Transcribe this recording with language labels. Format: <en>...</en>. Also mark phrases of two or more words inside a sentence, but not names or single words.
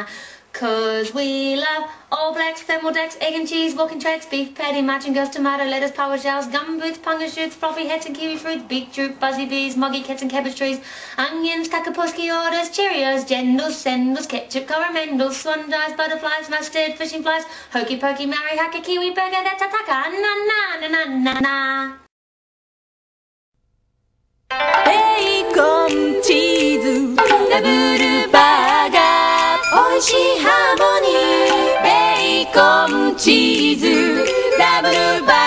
<en>Cause we love All Blacks, thermal decks, egg and cheese, walking tracks, beef patty, matching girls, tomato, lettuce, power shells, gum boots, punga shoots, fluffy hats and kiwi fruits, beetroot, buzzy bees, moggy cats and cabbage trees, onions, kakapuski orders, Cheerios, jendals, sendals, ketchup, coromandels, swan dives, butterflies, mustard, fishing flies, hokey pokey, Mary Hacker, Kiwi burger, that's a taka, na na na na na na. Bacon, cheese, double burger.</en> <ja>美味しいハーモニーベーコンチーズダブル</ja>